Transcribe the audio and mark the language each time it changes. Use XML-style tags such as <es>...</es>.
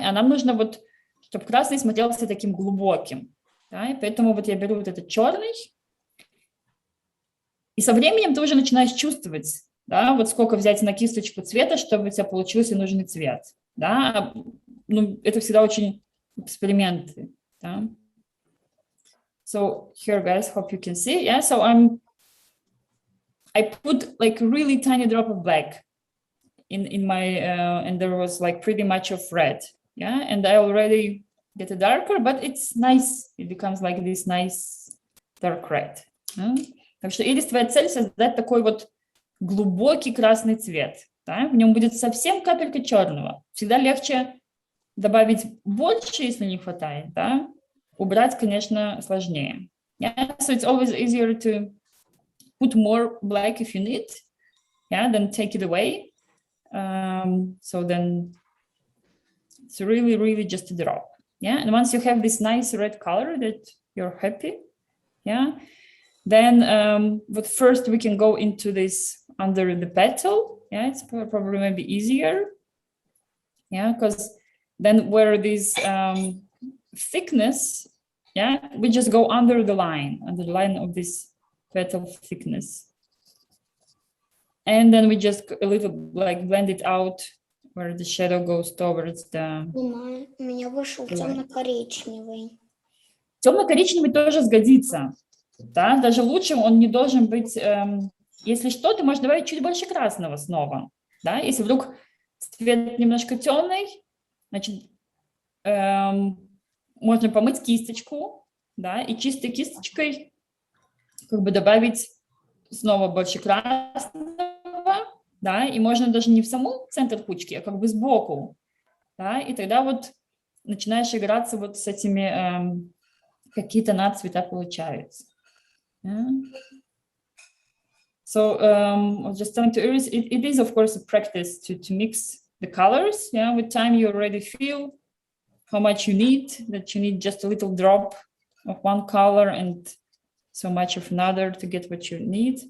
<ru>А нам нужно, вот, чтобы красный смотрелся таким глубоким. Да? И поэтому вот я беру вот этот черный, и со временем ты уже начинаешь чувствовать, да, вот сколько взять на кисточку цвета, чтобы у тебя получился нужный цвет. Да? Ну, это всегда очень эксперименты. Да?</ru> <en>So here, guys, hope you can see. Yeah, so I put like a really tiny drop of black in my, and there was like pretty much of red. Yeah, and I already get a darker, but it's nice. It becomes like this nice dark red. Yeah?</en> <ru>Так что Ирис, твоя цель создать такой вот глубокий красный цвет. Да? В нем будет совсем капелька черного. Всегда легче добавить больше, если не хватает. Да? Убрать, конечно, сложнее.</ru> <en>Yeah? So it's always easier to put more black if you need, yeah, then take it away. So then it's really, really just a drop. Yeah, and once you have this nice red color that you're happy, yeah, then but first we can go into this under the petal. Yeah, it's probably maybe easier. Yeah, because then where this thickness, yeah, we just go under the line of this petal thickness. And then we just a little like blend it out where the shadow goes towards the...</en> <ru>У меня вышел темно-коричневый. Темно-коричневый тоже сгодится. Да? Даже лучше он не должен быть... если что, ты можешь добавить чуть больше красного снова. Да? Если вдруг цвет немножко темный, значит, можно помыть кисточку, да, и чистой кисточкой как бы добавить снова больше красного, да, и можно даже не в саму центр кучки, а как бы сбоку, да, и тогда вот начинаешь играться вот с этими, какие-то нацвета получаются.</ru> <en>Yeah. So just telling to Iris, it is of course a practice to mix the colors. Yeah, with time you already feel how much you need, that you need just a little drop of one color and so much of another to get what you need.</en>